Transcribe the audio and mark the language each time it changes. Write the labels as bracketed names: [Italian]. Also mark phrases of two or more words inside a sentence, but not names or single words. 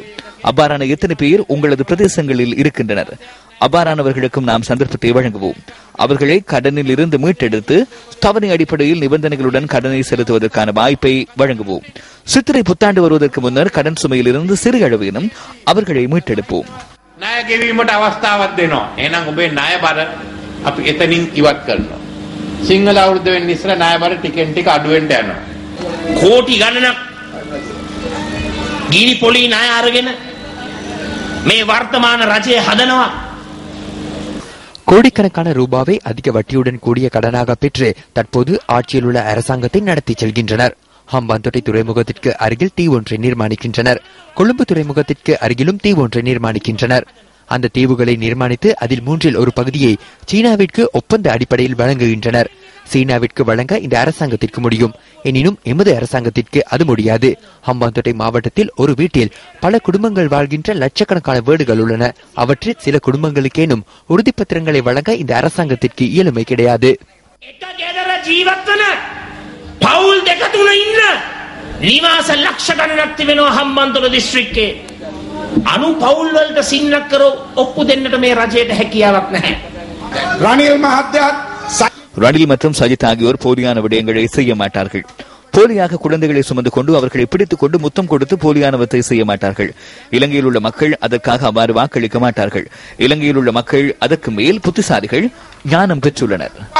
[Tamil] அவ்வாறான எத்தனை பேர் உங்களது பிரதேசங்களில் இருக்கின்றனர்? அவ்வாறானவர்களுக்கும் நாம் சந்தர்ப்பத்தை வழங்குவோம். அவர்களை கடனில் இருந்து மீட்டெடுத்து தவணை அடிப்படையில் நிபந்தனைகளுடன் கடனை செலுத்துவதற்கான வாய்ப்பை வழங்குவோம். சித்திரை புத்தாண்டு வருவதற்கு முன்னர் கடன் சுமையில் இருந்து சிறு அளவேனும் அவர்களை மீட்டெடுப்போம். [Sinhala] සිංහල අවුරුද්ද වෙන්න ඉස්සර ණයබර ටිකෙන් ටික අඩු වෙන්න යනවා. කෝටි ගණනක් ගිනි පොලි ණය අරගෙන මේ වර්තමාන රජය හදනවා. [Tamil] கோடிக்கணக்கான ரூபாவை அதிக வட்டியுடன் கூடிய கடனாக பெற்று தற்போது ஆட்சியில் உள்ள அரசாங்கத்தை நடத்தி செல்கின்றனர். ஹம்பாந்தோட்டை துறைமுகத்திற்கு அருகில் தீ ஒன்றை நிர்மாணிக்கின்றனர். கொழும்பு துறைமுகத்திற்கு அருகிலும் தீ ஒன்றை நிர்மாணிக்கின்றனர். அந்த தீவுகளை நிர்மாணித்து அதில் 1/3 ஒரு பகுதியை சீனாவிற்கு ஒப்பந்த அடிப்படையில் வழங்குகின்றனர். சீனாவிற்கு வழங்க இந்த அரசாங்கத்திற்கு முடியும். எனினும் எமது அரசாங்கத்திற்கு அது முடியாது. ஹம்பாந்தோட்டை மாவட்டத்தில் ஒரு வீட்டில் பல குடும்பங்கள் வாழ்கின்ற லட்சக்கணக்கான வீடுகள் உள்ளன. அவற்றில் சில குடும்பங்களுக்கேனும் உறுதிப்பத்திரங்களை வழங்க இந்த அரசாங்கத்திற்கு இயலுமை கிடையாது. [Sinhala] අනු පවුල් වලට සින්නක් කරෝ ඔප්පු දෙන්නට මේ රජයට හැකියාවක් නැහැ. ரணில் மஹත්තයාත් [Tamil] ரணில் மற்றும் சஜித் ஆகியோர் போலியான விடயங்களை செய்ய மாட்டார்கள். போலியாக குழந்தைகளை சுமந்து கொண்டு அவர்களை பிடித்துக் கொண்டு முத்தம் கொடுத்து போலியானவற்றை செய்ய மாட்டார்கள். இலங்கையில் உள்ள மக்கள் அதற்காக அவ்வாறு வாக்களிக்க மாட்டார்கள். இலங்கையில் உள்ள மக்கள் அதற்கு மேல் புத்திசாலிகள், ஞானம் பெற்றுள்ளனர்.